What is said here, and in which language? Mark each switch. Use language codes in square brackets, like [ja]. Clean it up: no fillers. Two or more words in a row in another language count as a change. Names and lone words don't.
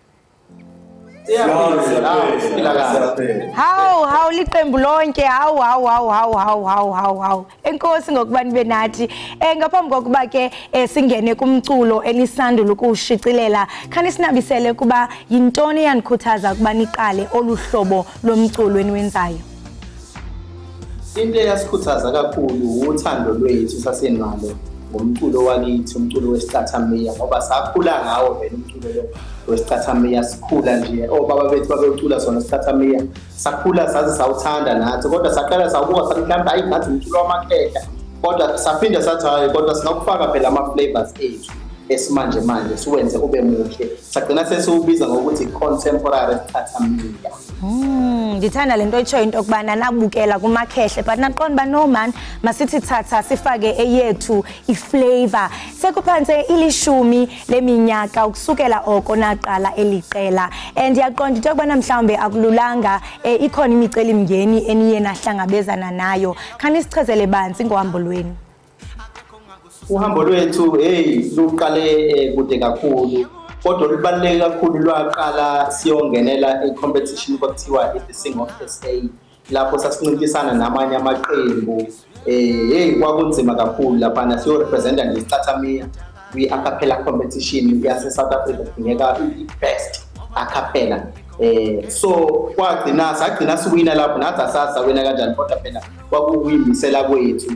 [xh] How liqembu lonke how enkosi ngokuba nibe nathi ngaphambi kokuba ke singene kumculo enisandula ukushicilela khani sinabisele kuba yintoni eyanikhuthaza kuba niqale oluhlobo lomculo eniwenzayo. [zu] Into eyasikhuthaza kakhulu uthando lwethu sasenalo ngomculo wakithi, umculo wesicathamia ngoba sakhula ngawo vele umculo lo wesicathamia, sikhula nje obaba bethu babecula sona isicathamia, sakhula saze sawuthanda nathi, kodwa saqala sawubuka sathi mhlawumbe hayi ngathi umculo wamakhehla, kodwa saphinda sathi hayi kodwa singakufaka phela ama-flavors ethu esimanje manje siwenze ube muhle, sagcina sesiwubiza ngokuthi contemporary isicathamia. [xh] Ngithanda lento etshoyo into okubana nabukela kumakhehle but naqonda ba [en] no man [xh] masithi thatha sifake eyethu iflavor. Sekuphanse ilishumi leminyaka ukusukela oko naqala eliqela and yaqonda into okubana mhlawumbe akululanga ikhona imicelimngeni eniye nahlangabezana nayo. Khani sichazele banzi ngohambo lwenu. [zu] Uhambo lwethu luqale kude kakhulu, kodwa libaluleke kakhulu lwaqala siyongenela i-competition kwakuthiwa The Sing of SA, lapho sasincintisana namanye amaqembu. Kwakunzima kakhulu laphana siyorepresenta ngesicathamia kwi-acapella competition yase-South Africa, kudingeka i- [en] best acapella. [zu] So sagcina siwina lapho, nathi asasawina kanjani, kodwa phela kwakuyimisela kwethu.